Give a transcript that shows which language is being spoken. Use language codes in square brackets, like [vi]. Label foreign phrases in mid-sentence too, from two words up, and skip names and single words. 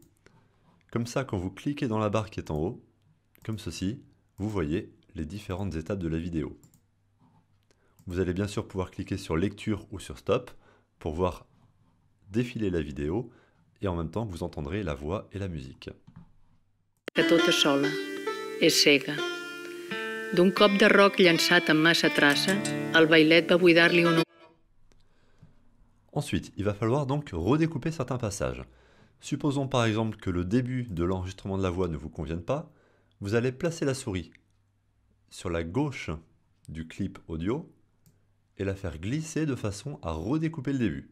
[fr] Comme ça, quand vous cliquez dans la barre qui est en haut, comme ceci, vous voyez les différentes étapes de la vidéo. Vous allez bien sûr pouvoir cliquer sur Lecture ou sur Stop pour voir défiler la vidéo et en même temps vous entendrez la voix et la musique. [ca] Que tota sola, és cega. D'un cop de roc llançat amb massa traça, el bailet va buidar-li un... [fr] Ensuite, il va falloir donc redécouper certains passages. Supposons par exemple que le début de l'enregistrement de la voix ne vous convienne pas, vous allez placer la souris sur la gauche du clip audio et la faire glisser de façon à redécouper le début.